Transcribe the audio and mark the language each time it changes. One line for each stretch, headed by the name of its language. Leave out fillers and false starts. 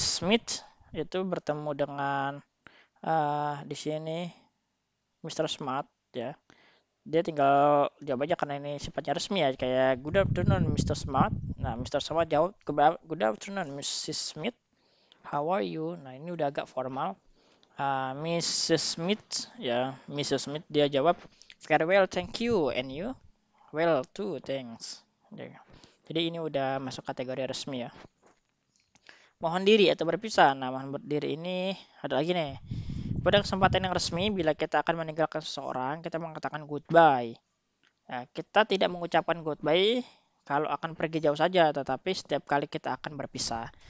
Indonesian: Smith itu bertemu dengan di sini Mr. Smart ya. Dia tinggal jawab aja karena ini sifatnya resmi ya, kayak
English: good afternoon Mr. Smart. Nah, Mr. Smart jawab good afternoon Mrs. Smith. How are you?
Indonesian: Nah, ini udah agak formal. Mrs. Smith ya, Mrs.
English: Smith
Indonesian: dia jawab
English: very well, thank you, and you? Well too, thanks. Ya.
Indonesian: Jadi ini udah masuk kategori resmi ya. Mohon diri atau berpisah. Nah, mohon diri ini ada lagi nih. Pada kesempatan yang resmi, bila kita akan meninggalkan seseorang, kita mengatakan goodbye. Nah, kita tidak mengucapkan goodbye kalau akan pergi jauh saja, tetapi setiap kali kita akan berpisah.